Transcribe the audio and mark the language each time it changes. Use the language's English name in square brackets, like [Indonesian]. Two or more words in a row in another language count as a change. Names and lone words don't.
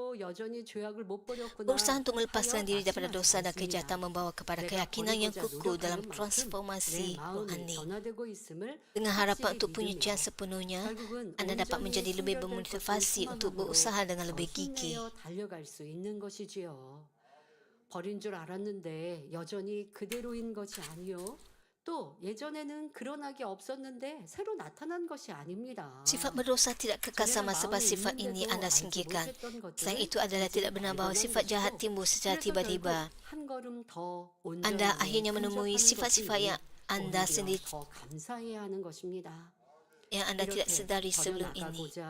[Malay] Berusaha untuk melepaskan diri daripada dosa dan kejahatan membawa kepada keyakinan yang kukuh dalam transformasi rohani. Dengan harapan untuk penyucian sepenuhnya, anda dapat menjadi lebih bermotivasi untuk berusaha dengan lebih gigih. [Korean] 버린 줄 알았는데 여전히 그대로인 것이 아니요. 또 예전에는 그런 악이 없었는데 새로 나타난 것이 아닙니다. [Malay] Sifat berdosa tidak kekal sama sebab sifat ini anda singkirkan. Selain itu adalah tidak benar bahawa sifat jahat timbul secara tiba-tiba. Anda akhirnya menemui sifat-sifat yang anda sendiri yang anda tidak sedari sebelum ini.